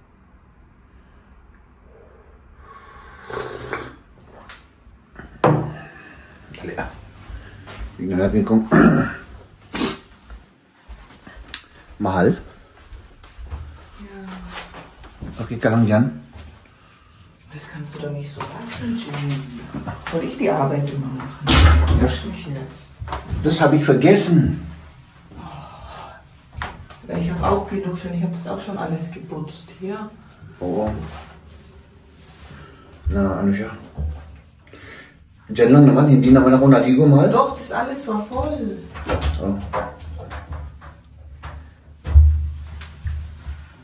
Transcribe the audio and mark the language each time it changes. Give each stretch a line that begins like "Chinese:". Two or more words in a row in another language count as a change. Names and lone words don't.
Filipino: Dali tingnan natin kung mahal. Okay ka lang dyan?
German: Das kannst du doch nicht so lassen, Jimmy. Soll ich die Arbeit immer machen? Das nicht jetzt. Das habe ich vergessen. Ich habe auch geduscht und ich habe das auch schon alles geputzt hier.
Filipino: Oo. Na, siya? Diyan lang naman, hindi naman ako naligo, mahal.
German: Doch, das alles war voll.